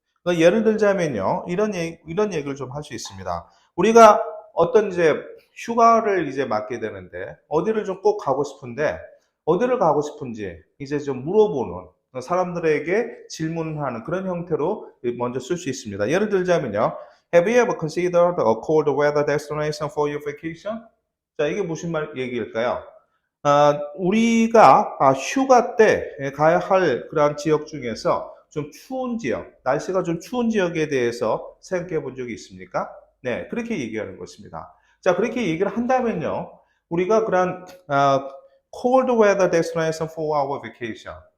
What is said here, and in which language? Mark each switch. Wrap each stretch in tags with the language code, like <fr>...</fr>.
<ko>그러니까 예를 들자면요, 이런 얘기를 좀 할 수 있습니다. 우리가 어떤 이제 휴가를 이제 맞게 되는데, 어디를 좀 꼭 가고 싶은데, 어디를 가고 싶은지 이제 좀 물어보는, 사람들에게 질문하는 그런 형태로 먼저 쓸 수 있습니다. 예를 들자면요,</ko> <en>Have you ever considered a cold weather destination for your vacation?</en> <ko>자, 이게 무슨 얘기일까요? 우리가 휴가 때 가야 할 그러한 지역 중에서 좀 추운 지역, 날씨가 좀 추운 지역에 대해서 생각해 본 적이 있습니까? 네, 그렇게 얘기하는 것입니다. 자, 그렇게 얘기를 한다면요, 우리가 그러한</ko> <en>cold weather destination for our vacation.</en>